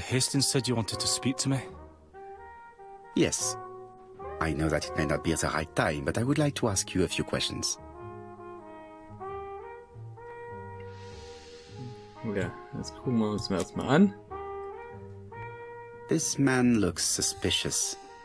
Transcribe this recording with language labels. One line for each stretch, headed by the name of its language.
English: Hastings said you wanted to speak to me. Yes. I know that it may not be the right time, but I would like to ask you a few questions.
German: Ja, jetzt gucken wir uns erstmal an.
English: This man looks suspicious.